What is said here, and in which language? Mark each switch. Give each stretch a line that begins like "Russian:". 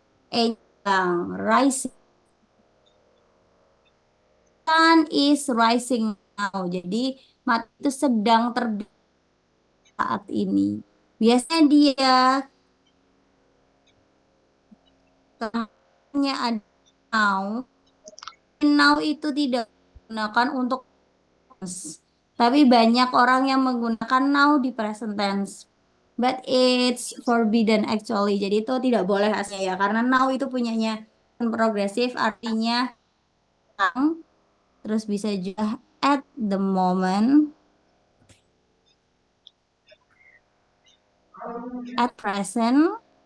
English: Yang rising sun is rising now.
Indonesian: Jadi matahari itu sedang terbit saat ini. Biasanya dia terangnya ada now. Now itu tidak digunakan untuk tense. Tapi banyak orang yang menggunakan now di present tense.
English: But it's forbidden actually.
Indonesian: Jadi itu tidak boleh aslinya ya. Karena now itu punyanya progresif artinya sekarang. Terus bisa juga
English: at the moment. At present.